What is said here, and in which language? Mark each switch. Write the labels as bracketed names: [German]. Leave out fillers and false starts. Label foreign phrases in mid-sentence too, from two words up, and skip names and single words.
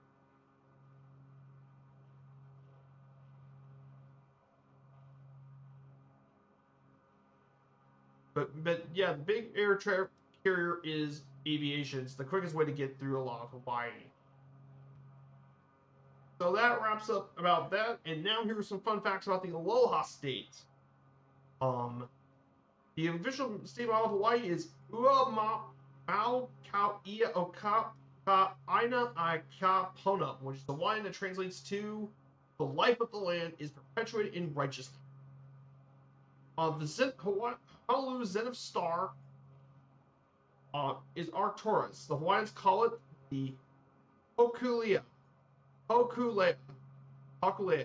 [English] But yeah, the big air carrier is aviation. It's the quickest way to get through a lot of Hawaii. So that wraps up about that. And now here are some fun facts about the Aloha State. The official state motto of Hawaii is [Hawaiian] Ua Mau Kau Ia o Ka Aina I Ka Pona, [English] which is the line that translates to the life of the land is perpetuated in righteousness. The Honolulu Zenith Star is Arcturus. The Hawaiians call it the Hokulea. Hokulea. Hokulea.